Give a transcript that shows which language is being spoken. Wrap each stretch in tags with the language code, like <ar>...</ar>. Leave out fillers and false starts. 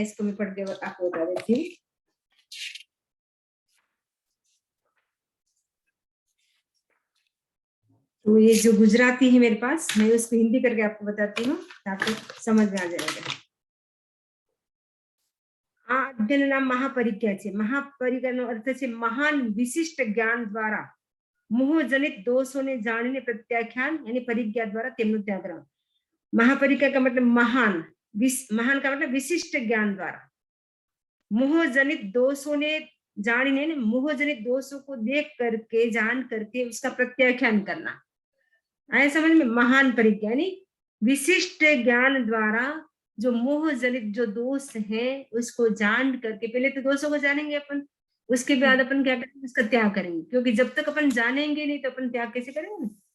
<hi>इसको मैं पढ़ के आपको बता देती हूँ। तो ये जो गुजराती है मेरे पास, मैं उसको हिंदी करके आपको बताती हूँ ताकि समझ में आ जाएगा।</hi> <gu>આ અધ્યયનના મહાપરિજ્ઞા છે। મહાપરિજ્ઞાનો અર્થ છે મહાન વિશિષ્ટ જ્ઞાન દ્વારા મોહજનિત દોષોને જાણીને પ્રત્યાખ્યાન,</gu> <hi>यानी परिज्ञा द्वारा</hi> <gu>તેમનું ત્યાગરણ।</gu> <hi>महापरिज्ञा का मतलब महान, महान का मतलब विशिष्ट ज्ञान द्वारा मोहजनित दोषों ने जानीने, मोहजनित दोषों को देख करके, जान करके उसका प्रत्याख्यान करना, आया समझ में। महान परिज्ञा यानी विशिष्ट ज्ञान द्वारा जो मोह जनित जो दोष है उसको जान करके, पहले तो दोषों को जानेंगे अपन, उसके बाद अपन क्या करेंगे, उसका त्याग करेंगे, क्योंकि जब तक अपन जानेंगे नहीं तो अपन त्याग कैसे करेंगे।</hi>